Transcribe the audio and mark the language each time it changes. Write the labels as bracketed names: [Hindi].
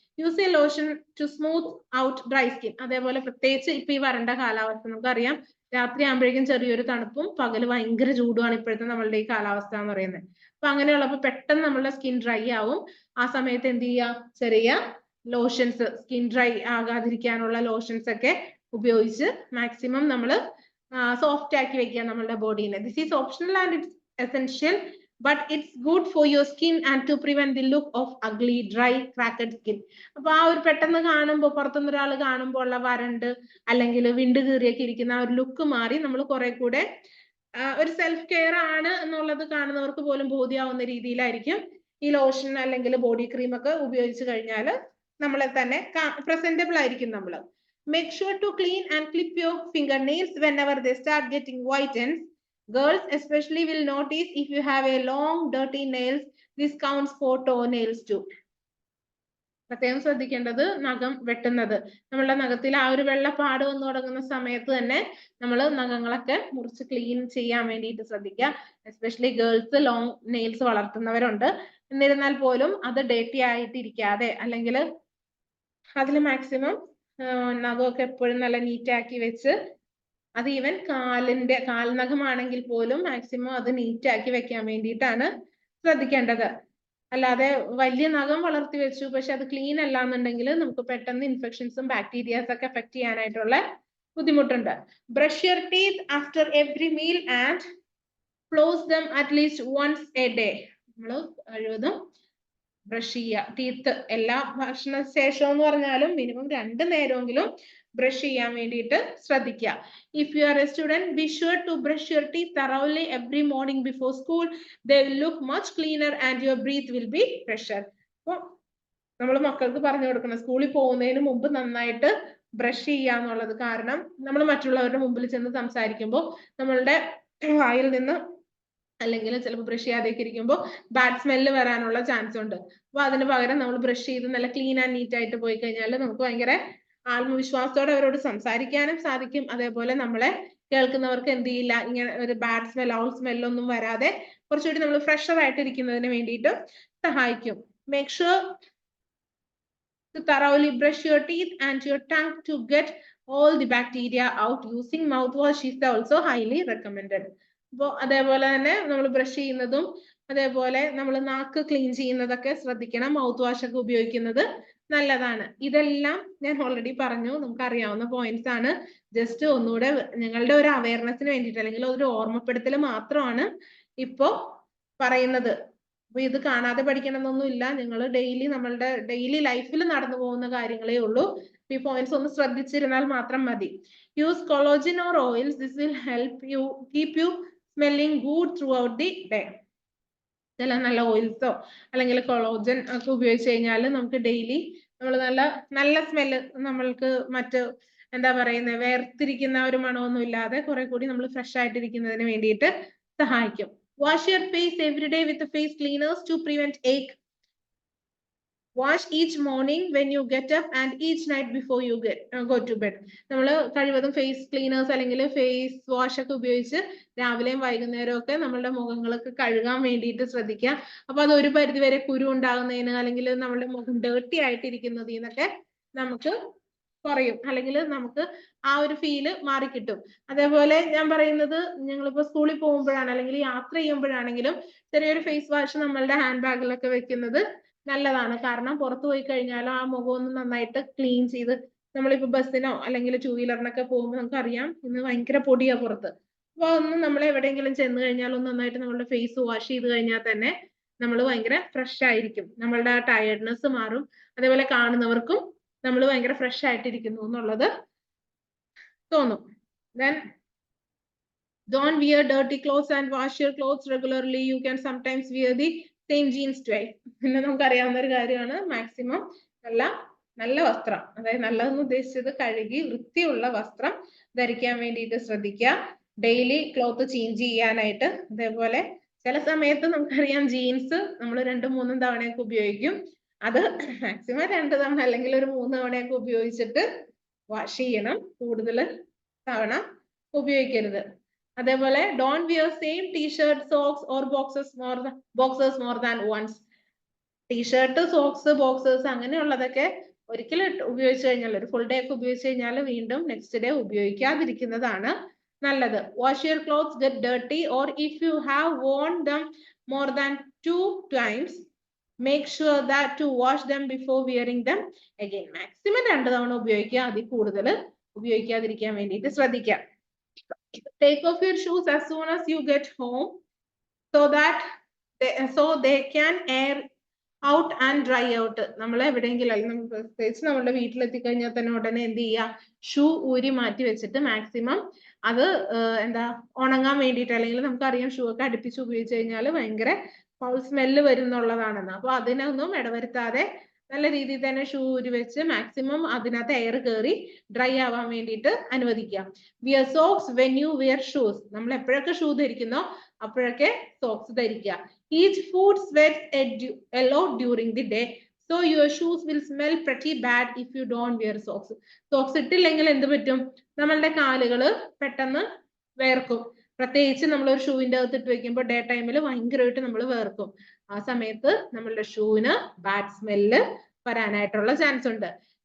[English] Use a lotion to smooth out dry skin. [Malayalam] അതേപോലെ പ്രത്യേകിച്ച് ഇപ്പൊ ഈ വരണ്ട കാലാവസ്ഥ നമുക്കറിയാം, രാത്രി ആകുമ്പോഴേക്കും ചെറിയൊരു തണുപ്പും പകല് ഭയങ്കര ചൂടുമാണ് ഇപ്പോഴത്തെ നമ്മളുടെ ഈ കാലാവസ്ഥ എന്ന് പറയുന്നത്. അപ്പൊ അങ്ങനെയുള്ളപ്പോൾ പെട്ടെന്ന് നമ്മളുടെ സ്കിൻ ഡ്രൈ ആവും. ആ സമയത്ത് എന്ത് ചെയ്യുക, ചെറിയ ലോഷൻസ്, സ്കിൻ ഡ്രൈ ആകാതിരിക്കാനുള്ള ലോഷൻസ് ഒക്കെ ഉപയോഗിച്ച് മാക്സിമം നമ്മൾ സോഫ്റ്റ് ആക്കി വെക്കുക നമ്മളുടെ ബോഡീനെ. [English] This is optional and it's essential. but it's good for your skin and to prevent the look of ugly, dry, cracked skin. [Malayalam] അപ്പൊ ആ ഒരു പെട്ടെന്ന് കാണുമ്പോൾ പുറത്തുനിന്ന് ഒരാൾ കാണുമ്പോൾ ഉള്ള വരണ്ട് അല്ലെങ്കിൽ വിണ്ട് കീറിയൊക്കെ ഇരിക്കുന്ന ആ ഒരു ലുക്ക് മാറി നമ്മൾ കുറെ കൂടെ ഒരു സെൽഫ് കെയർ ആണ് എന്നുള്ളത് കാണുന്നവർക്ക് പോലും ബോധ്യമാവുന്ന രീതിയിലായിരിക്കും ഈ ലോഷൻ അല്ലെങ്കിൽ ബോഡി ക്രീം ഒക്കെ ഉപയോഗിച്ച് കഴിഞ്ഞാൽ നമ്മളെ തന്നെ പ്രസന്റബിൾ ആയിരിക്കും നമ്മൾ. [English] Make sure to clean and clip your fingernails whenever they start getting white ends. Girls especially will notice if you have a long dirty nails. This counts for toenails too. [Malayalam] പ്രത്യേകം ശ്രദ്ധിക്കേണ്ടത് നഖം വെട്ടുന്നത്. നമ്മളുടെ നഖത്തിൽ ആ ഒരു വെള്ളപ്പാട് വന്നു തുടങ്ങുന്ന സമയത്ത് തന്നെ നമ്മൾ നഖങ്ങളൊക്കെ മുറിച്ച് ക്ലീൻ ചെയ്യാൻ വേണ്ടിയിട്ട് ശ്രദ്ധിക്കുക. Especially girls long nails വളർത്തുന്നവരുണ്ട്. എന്നിരുന്നാൽ പോലും അത് ഡേർട്ടി ആയിട്ടിരിക്കാതെ അല്ലെങ്കിൽ അതിൽ മാക്സിമം നഖമൊക്കെ എപ്പോഴും നല്ല നീറ്റ് ആക്കി വെച്ച്, അത് ഈവൻ കാൽനഖമാണെങ്കിൽ പോലും മാക്സിമം അത് നീറ്റ് ആക്കി വെക്കാൻ വേണ്ടിയിട്ടാണ് ശ്രദ്ധിക്കേണ്ടത്. അല്ലാതെ വലിയ നഖം വളർത്തി വെച്ചു പക്ഷെ അത് ക്ലീൻ അല്ല എന്നുണ്ടെങ്കിൽ നമുക്ക് പെട്ടെന്ന് ഇൻഫെക്ഷൻസും ബാക്ടീരിയാസ് ഒക്കെ എഫക്ട് ചെയ്യാനായിട്ടുള്ള ബുദ്ധിമുട്ടുണ്ട്. [English] Brush your teeth after every meal and close them at least once a day. [Malayalam] നമ്മൾ കഴിവതും ബ്രഷ് ചെയ്യുക. ടീത്ത് എല്ലാ ഭക്ഷണ ശേഷം എന്ന് പറഞ്ഞാലും മിനിമം 2 നേരമെങ്കിലും ബ്രഷ് ചെയ്യാൻ വേണ്ടിയിട്ട് ശ്രദ്ധിക്കുക. [English] If you are a student, be sure to brush your teeth thoroughly every morning before school. They will look much cleaner and your breath will be fresher. [Malayalam] അപ്പോൾ നമ്മൾ മക്കൾക്ക് പറഞ്ഞു കൊടുക്കണം സ്കൂളിൽ പോകുന്നതിന് മുമ്പ് നന്നായിട്ട് ബ്രഷ് ചെയ്യാന്നുള്ളത്. കാരണം നമ്മൾ മറ്റുള്ളവരുടെ മുമ്പിൽ ചെന്ന് സംസാരിക്കുമ്പോൾ നമ്മളുടെ വായിൽ നിന്ന് അല്ലെങ്കിൽ ചിലപ്പോൾ ബ്രഷ് ചെയ്യാതെയൊക്കെ ഇരിക്കുമ്പോൾ ബാഡ് സ്മെല്ല് വരാനുള്ള ചാൻസ് ഉണ്ട്. അപ്പൊ അതിന് പകരം നമ്മൾ ബ്രഷ് ചെയ്ത് നല്ല ക്ലീൻ ആൻഡ് നീറ്റ് ആയിട്ട് പോയി കഴിഞ്ഞാൽ നമുക്ക് ഭയങ്കര ആത്മവിശ്വാസത്തോടെ അവരോട് സംസാരിക്കാനും സാധിക്കും. അതേപോലെ നമ്മളെ കേൾക്കുന്നവർക്ക് എന്ത് ചെയ്യില്ല, ഇങ്ങനെ ഒരു ബാഡ് സ്മെൽ ഔൾ സ്മെല്ലൊന്നും വരാതെ കുറച്ചുകൂടി നമ്മൾ ഫ്രഷർ ആയിട്ട് ഇരിക്കുന്നതിന് വേണ്ടിയിട്ട് സഹായിക്കും. [English] Make sure to thoroughly brush your teeth and your tongue to get all the bacteria out. Using mouthwash is also highly recommended. [Malayalam] അപ്പോൾ അതേപോലെ തന്നെ നമ്മൾ ബ്രഷ് ചെയ്യുന്നതും അതേപോലെ നമ്മൾ നാക്ക് ക്ലീൻ ചെയ്യുന്നതൊക്കെ ശ്രദ്ധിക്കണം. മൗത്ത് വാഷ് ഒക്കെ ഉപയോഗിക്കുന്നത് നല്ലതാണ്. ഇതെല്ലാം ഞാൻ ഓൾറെഡി പറഞ്ഞു, നമുക്ക് അറിയാവുന്ന പോയിന്റ്സ് ആണ്. ജസ്റ്റ് ഒന്നുകൂടെ ഞങ്ങളുടെ ഒരു അവയർനെസ്സിന് വേണ്ടിയിട്ട് അല്ലെങ്കിൽ ഒരു ഓർമ്മപ്പെടുത്തൽ മാത്രമാണ് ഇപ്പോ പറയുന്നത്. അപ്പൊ ഇത് കാണാതെ പഠിക്കണമെന്നൊന്നും ഇല്ല. നിങ്ങൾ നമ്മളുടെ ഡെയിലി ലൈഫിൽ നടന്നു പോകുന്ന കാര്യങ്ങളേ ഉള്ളൂ. ഈ പോയിന്റ്സ് ഒന്ന് ശ്രദ്ധിച്ചിരുന്നാൽ മാത്രം മതി. [English] Use cologne or oils. This will help you keep you smelling good throughout the day. [Malayalam] ചില നല്ല ഓയിൽസോ അല്ലെങ്കിൽ കൊളോജൻ ഒക്കെ ഉപയോഗിച്ച് കഴിഞ്ഞാൽ നമുക്ക് ഡെയിലി നമ്മൾ നല്ല സ്മെല്ല്, നമ്മൾക്ക് മറ്റ് എന്താ പറയുന്നത് വേർതിരിക്കുന്ന ഒരു മണമൊന്നും ഇല്ലാതെ കുറെ കൂടി നമ്മൾ ഫ്രഷ് ആയിട്ടിരിക്കുന്നതിന് വേണ്ടിയിട്ട് സഹായിക്കും. [English] Wash your face every day with the face cleaners to prevent ache. Wash each morning when you get up and each night before you go to bed. [Malayalam] നമ്മൾ കഴിവതും ഫേസ് ക്ലീനേഴ്സ് അല്ലെങ്കിൽ ഫേസ് വാഷ് ഒക്കെ ഉപയോഗിച്ച് രാവിലെയും വൈകുന്നേരവും ഒക്കെ നമ്മളുടെ മുഖങ്ങളൊക്കെ കഴുകാൻ വേണ്ടിയിട്ട് ശ്രദ്ധിക്കുക. അപ്പൊ അത് ഒരു പരിധി വരെ കുരു ഉണ്ടാകുന്നതിന് അല്ലെങ്കിൽ നമ്മളുടെ മുഖം ഡേർട്ടി ആയിട്ടിരിക്കുന്നതിൽ നിന്നൊക്കെ നമുക്ക് കുറയും, അല്ലെങ്കിൽ നമുക്ക് ആ ഒരു ഫീല് മാറിക്കിട്ടും. അതേപോലെ ഞാൻ പറയുന്നത് ഞങ്ങളിപ്പോ സ്കൂളിൽ പോകുമ്പോഴാണ് അല്ലെങ്കിൽ യാത്ര ചെയ്യുമ്പോഴാണെങ്കിലും ചെറിയൊരു ഫേസ് വാഷ് നമ്മളുടെ ഹാൻഡ് ബാഗിലൊക്കെ വെക്കുന്നത് നല്ലതാണ്. കാരണം പുറത്തു പോയി കഴിഞ്ഞാൽ ആ മുഖം ഒന്ന് നന്നായിട്ട് ക്ലീൻ ചെയ്ത്, നമ്മളിപ്പോ ബസ്സിനോ അല്ലെങ്കിൽ 2 വീലറിനൊക്കെ പോകുമ്പോൾ നമുക്കറിയാം ഇന്ന് ഭയങ്കര പൊടിയാ പുറത്ത്. അപ്പൊ ഒന്ന് നമ്മൾ എവിടെയെങ്കിലും ചെന്ന് കഴിഞ്ഞാൽ ഒന്ന് നന്നായിട്ട് നമ്മളുടെ ഫേസ് വാഷ് ചെയ്ത് കഴിഞ്ഞാൽ തന്നെ നമ്മൾ ഭയങ്കര ഫ്രഷ് ആയിരിക്കും. നമ്മളുടെ ആ ടയർഡ്നെസ് മാറും. അതേപോലെ കാണുന്നവർക്കും നമ്മൾ ഭയങ്കര ഫ്രഷ് ആയിട്ടിരിക്കുന്നു എന്നുള്ളത് തോന്നും. [English] Then don't wear dirty clothes and wash your clothes regularly. You can sometimes wear the same jeans twice. [Malayalam] പിന്നെ നമുക്കറിയാവുന്ന ഒരു കാര്യമാണ് മാക്സിമം നല്ല വസ്ത്രം, അതായത് നല്ലതെന്ന് ഉദ്ദേശിച്ചത് കഴുകി വൃത്തിയുള്ള വസ്ത്രം ധരിക്കാൻ വേണ്ടിയിട്ട് ശ്രദ്ധിക്കുക. ഡെയിലി ക്ലോത്ത് ചേഞ്ച് ചെയ്യാനായിട്ട്. അതേപോലെ ചില സമയത്ത് നമുക്കറിയാം ജീൻസ് നമ്മൾ 2-3 തവണയൊക്കെ ഉപയോഗിക്കും. അത് മാക്സിമം 2 തവണ അല്ലെങ്കിൽ ഒരു 3 തവണയൊക്കെ ഉപയോഗിച്ചിട്ട് വാഷ് ചെയ്യണം. കൂടുതൽ തവണ ഉപയോഗിക്കരുത്. അതേപോലെ [English] Don't wear same T-shirt, socks or boxers more than once. [Malayalam] T shirt, socks, Boxers അങ്ങനെയുള്ളതൊക്കെ ഒരിക്കലും ഉപയോഗിച്ച് കഴിഞ്ഞാൽ ഒരു ഫുൾ ഡേ ഒക്കെ ഉപയോഗിച്ച് കഴിഞ്ഞാൽ വീണ്ടും നെക്സ്റ്റ് ഡേ ഉപയോഗിക്കാതിരിക്കുന്നതാണ് നല്ലത്. [English] Wash your clothes get dirty or if you have worn them more than 2 times, make sure that to wash them before wearing them again. [Malayalam] Maximum 2 തവണ ഉപയോഗിക്കുക, അതിൽ കൂടുതൽ ഉപയോഗിക്കാതിരിക്കാൻ വേണ്ടിയിട്ട് ശ്രദ്ധിക്കുക. [English] Take off your shoes as soon as you get home so that so they can air out and dry out. [Malayalam] നമ്മൾ എവിടെയെങ്കിലും അല്ലെങ്കിൽ നമ്മൾ പ്രത്യേകിച്ച് നമ്മുടെ വീട്ടിലെത്തിക്കഴിഞ്ഞാൽ തന്നെ ഉടനെ എന്ത് ചെയ്യുക, ഷൂ ഊരി മാറ്റി വെച്ചിട്ട് മാക്സിമം അത് എന്താ ഉണങ്ങാൻ വേണ്ടിയിട്ട്, അല്ലെങ്കിൽ നമുക്കറിയാം ഷൂ ഒക്കെ അടുപ്പിച്ച് ഉപയോഗിച്ച് കഴിഞ്ഞാൽ ഭയങ്കര ഫൗൾ സ്മെല്ല് വരുന്നുള്ളതാണെന്ന്. അപ്പൊ അതിനൊന്നും ഇടവരുത്താതെ നല്ല രീതിയിൽ തന്നെ ഷൂ ഊരി വെച്ച് മാക്സിമം അതിനകത്ത് എയർ കയറി ഡ്രൈ ആവാൻ വേണ്ടിയിട്ട് അനുവദിക്കുക. [English] Wear socks when you wear shoes. [Malayalam] നമ്മൾ എപ്പോഴൊക്കെ ഷൂ ധരിക്കുന്നോ അപ്പോഴൊക്കെ സോക്സ് ധരിക്കുക. [English] Each foot sweats a lot during the day, so your shoes will smell pretty bad if you don't wear socks. [Malayalam] Socks ഇട്ടില്ലെങ്കിൽ എന്ത് പറ്റും, നമ്മളുടെ കാലുകള് പെട്ടെന്ന് വേർക്കും. പ്രത്യേകിച്ച് നമ്മൾ ഒരു ഷൂവിന്റെ അകത്ത് ഇട്ട് വെക്കുമ്പോൾ ഡേ ടൈമിൽ ഭയങ്കരമായിട്ട് നമ്മൾ വേർക്കും. ആ സമയത്ത് നമ്മളുടെ ഷൂവിന് ബാഡ് സ്മെല്ല് വരാനായിട്ടുള്ള ചാൻസ് ഉണ്ട്.